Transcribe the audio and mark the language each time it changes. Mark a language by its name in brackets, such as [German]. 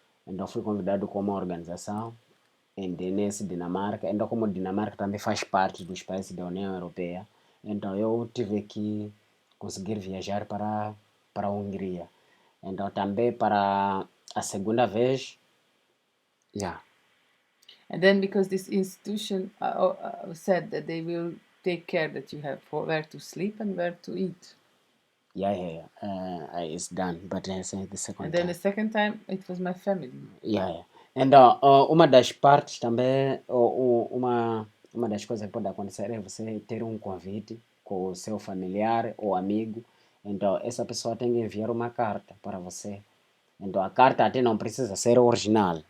[Portuguese] Então, fui convidado com uma organização nesse Dinamarca. Então, como Dinamarca também faz parte dos países da União Europeia, então eu tive que conseguir viajar para a Hungria. Então, também para a segunda vez, já. [English] And then because this institution said that they will take care that you have where to sleep and where to eat. Yeah. It's done, but the second And then time. the second time it was my family. Yeah. [Portuguese] Então, uma das partes também, uma das coisas que pode acontecer é você ter um convite com o seu familiar ou amigo. Então, essa pessoa tem que enviar uma carta para você. Então, a carta até não precisa ser original.